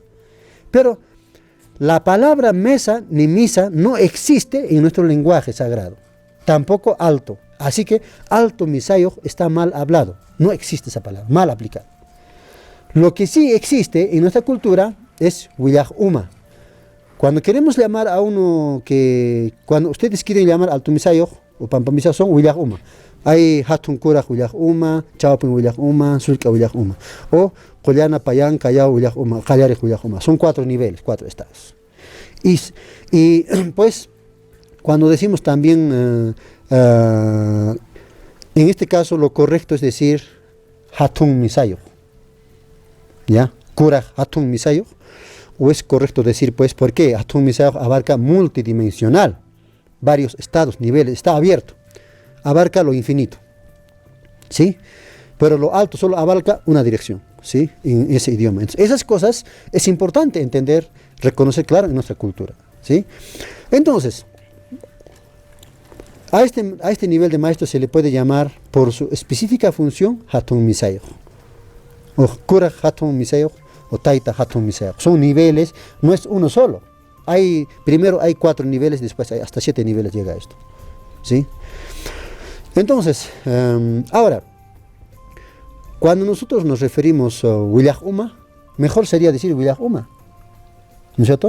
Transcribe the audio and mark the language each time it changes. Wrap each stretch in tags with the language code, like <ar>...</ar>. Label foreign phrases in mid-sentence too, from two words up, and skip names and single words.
<es>Pero la palabra mesa ni misa no existe en nuestro lenguaje sagrado, tampoco alto. Así que alto misayo está mal hablado, no existe esa palabra, mal aplicada. Lo que sí existe en nuestra cultura es Willaj Uma. Cuando queremos llamar a uno cuando ustedes quieren llamar Alto Misayo o Pampa Misayo, son Willaj Uma. Hay Hatun Kura Willaj Uma, Chawpin Willaj Uma, Sulka Willaj Uma. O Collana Payán, Callao Willaj Uma, Callare Willaj Uma. Son 4 niveles, 4 estados. Y pues, cuando decimos también, en este caso lo correcto es decir Hatun Misayo. ¿Ya? Kura Hatun Misayo. O es correcto decir, pues, ¿por qué? Hatun Misayo abarca multidimensional, varios estados, niveles, está abierto, abarca lo infinito, ¿sí? Pero lo alto solo abarca una dirección, ¿sí? En ese idioma. Entonces, esas cosas es importante entender, reconocer claro en nuestra cultura, ¿sí? Entonces, a este nivel de maestro se le puede llamar por su específica función Hatun Misayo, o Kura Hatun Misayo, o Taita Hatun Misayo. Son niveles, no es uno solo. Primero hay 4 niveles, después hay hasta 7 niveles llega esto, ¿sí? Entonces, ahora, cuando nosotros nos referimos a Willaj Uma, mejor sería decir Willaj Uma, ¿no es cierto?</es>